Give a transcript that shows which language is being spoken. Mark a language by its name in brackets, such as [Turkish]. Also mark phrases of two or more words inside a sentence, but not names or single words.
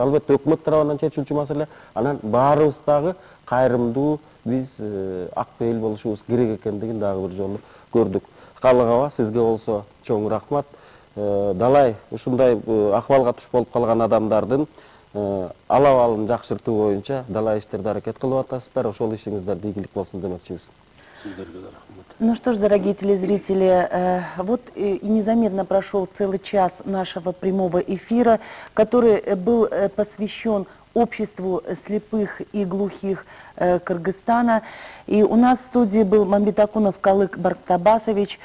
[Kyrgyz] Албетте өкмөт тарабынан чечилчү маселе, анан баарыбыз дагы кайрымдуу биз ак пейил болушубуз керек экендигин дагы бир жолу көрдүк. Калыгаба сизге болсо чоң рахмат. Далай ушундай акыбалга туш болуп калган адамдардын ал абалын жакшыртуу боюнча далай иштерде аракет кылып атасыздар. Ошол ишиңиздер ийгилик болсун демекчибиз. [Russian] Ну что ж, дорогие телезрители, вот и незаметно прошел целый час нашего прямого эфира, который был посвящен обществу слепых и глухих Кыргызстана. И у нас в студии был Мамбетакунов Калык Барктабасович.